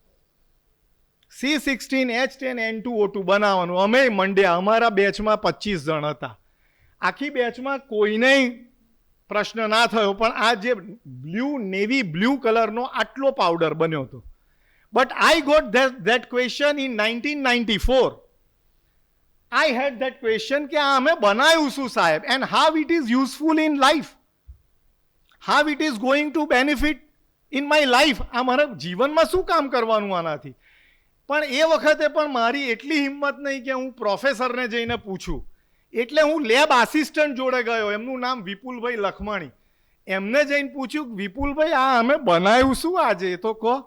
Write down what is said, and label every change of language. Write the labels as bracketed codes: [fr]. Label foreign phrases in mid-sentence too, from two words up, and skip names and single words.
[gu] C16H10N2O2 બનાવવાનું. અમે મંડ્યા, અમારા બેચમાં 25 જણ હતા. આખી બેચમાં કોઈને પ્રશ્ન ના થયો, પણ આ જે [en] navy blue [gu] કલરનો આટલો પાવડર બન્યો હતો. [en] but I got that question in 1994. I had that question [gu] કે આ અમે બનાવ્યું શું સાહેબ, [en] and how it is useful in life, how it is going to benefit in my life. [gu] આ મારા જીવનમાં શું કામ કરવાનું આનાથી. પણ એ વખતે પણ મારી એટલી હિંમત નહીં કે હું પ્રોફેસરને જઈને પૂછું. એટલે હું [en] lab assistant [gu] જોડે ગયો, એમનું નામ વિપુલભાઈ લખમાણી. એમને જઈને પૂછ્યું, વિપુલભાઈ આ અમે બનાવ્યું શું આજે, એ તો કહો.